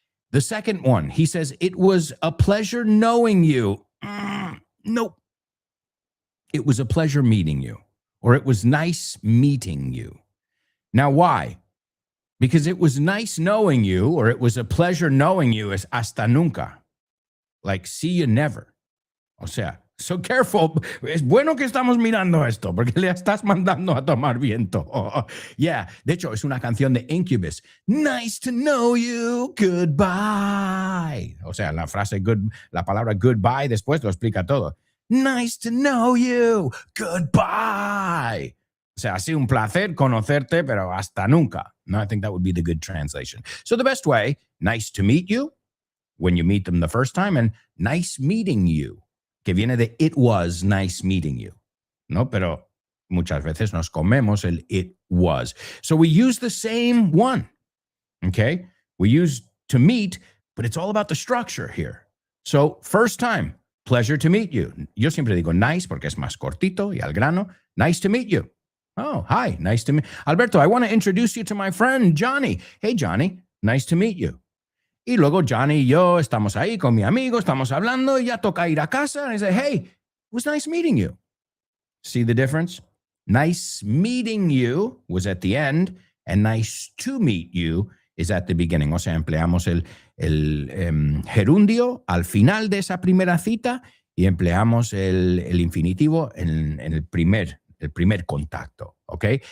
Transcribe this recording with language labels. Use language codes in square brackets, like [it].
[en] The second one, he says, it was a pleasure knowing you. Nope. It was a pleasure meeting you, or it was nice meeting you. Now, why? Because it was nice knowing you, or it was a pleasure knowing you is [es] hasta nunca. [en] Like, see you never. [es] O sea, [en] so careful. [es] Es bueno que estamos mirando esto, porque le estás mandando a tomar viento. [en] Yeah, [es] de hecho, es una canción de Incubus. [en] Nice to know you, goodbye. [es] O sea, la palabra goodbye después lo explica todo. [en] Nice to know you, goodbye. [es] O sea, ha sido un placer conocerte, pero hasta nunca. [en] No, I think that would be the good translation. So the best way, nice to meet you, when you meet them the first time, and nice meeting you, [es] que viene de [en] it was nice meeting you, [es] ¿no? Pero muchas veces nos comemos el [en] it was. So we use the same one, okay? We use to meet, but it's all about the structure here. So first time, pleasure to meet you. [es] Yo siempre digo nice porque es más cortito y al grano. [en] Nice to meet you. Oh, hi, nice to meet Alberto, I want to introduce you to my friend, Johnny. Hey, Johnny, nice to meet you. [es] Y luego Johnny y yo estamos ahí con mi amigo, estamos hablando y ya toca ir a casa. [en] And I say, hey, it was nice meeting you. See the difference? Nice meeting you was at the end, and nice to meet you is at the beginning. [es] O sea, empleamos el gerundio al final de esa primera cita y empleamos el infinitivo en el primer contacto. [en] Okay?